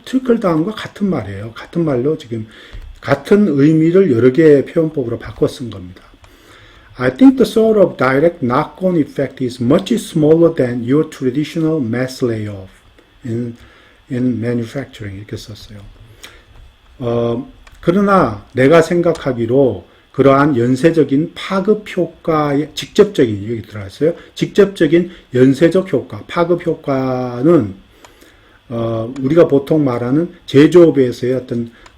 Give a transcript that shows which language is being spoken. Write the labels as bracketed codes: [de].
[ko] trickle down과 같은 말이에요. 같은 말로 지금 같은 의미를 여러 개의 표현법으로 바꿔 쓴 겁니다. [en] I think the sort of direct knock-on effect is much smaller than your traditional mass layoff in manufacturing [ko] 이렇게 썼어요. 그러나 내가 생각하기로 그러한 연쇄적인 파급 효과의 직접적인 여기 들어갔어요. 직접적인 연쇄적 효과, 파급 효과는 우리가 보통 말하는 제조업에서의 어떤